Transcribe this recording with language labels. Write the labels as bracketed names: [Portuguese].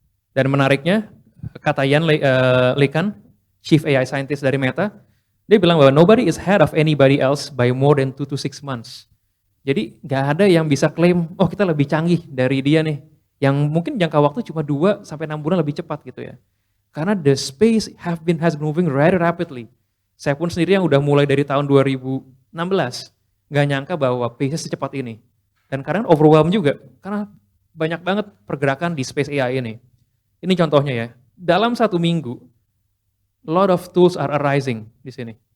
[Indonesian] Dan menariknya, kata Yan Lekan, Chief AI Scientist dari Meta, dia bilang bahwa [English] nobody is ahead of anybody else by more than 2 to 6 months. [Indonesian] Jadi nggak ada yang bisa klaim, oh kita lebih canggih dari dia nih. Yang mungkin jangka waktu cuma 2 sampai 6 bulan lebih cepat gitu ya. [English] Karena the space has been moving very rapidly. [Indonesian] Saya pun sendiri yang udah mulai dari tahun 2016, nggak nyangka bahwa pace-nya secepat ini. Dan kadang overwhelmed juga, karena banyak banget pergerakan di space AI ini. Ini contohnya ya, dalam 1 minggu, [English] lot of tools are arising [Indonesian] di sini.